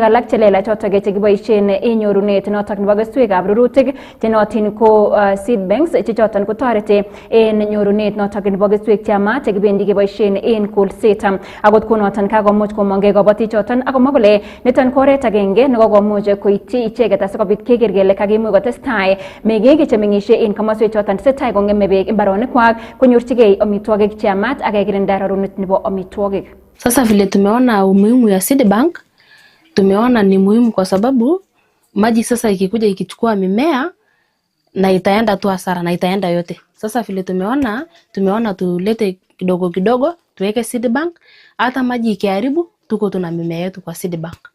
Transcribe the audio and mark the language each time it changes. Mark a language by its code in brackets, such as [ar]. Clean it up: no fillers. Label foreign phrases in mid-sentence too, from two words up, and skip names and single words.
[kln] alak chelela chotage chekiboishen en nyorunet notok nebo keswekab rurutik chenotin ko [en] seed banks [kln] che choton ko toreti en nyorunet notok nebo keswek chema chekibendi keboishen en kolset agot konoton kakomuch komonge kabatik choton akomwa kole niton ko oret agenge nekokomuch koityi icheget asikobit keker kele kakimuch kotestai meng'ik chemengishe en kamaswe choton tesetai kong'eme beek imbaronikwak konyorchigei amitwogik chema mat akakirinda rarunet nebo amitwogik. [sw] Sasa vile tumeona umuhimu ya [en] seed bank, [sw] tumeona ni muhimu kwa sababu maji sasa ikikuja ikichukua mimea na itaenda tu hasara na itaenda yote. Sasa vile tumeona tulete kidogo kidogo tuweke [en] seed bank, [sw] hata maji ikiharibu tuko tuna mimea yetu kwa [en] seed bank.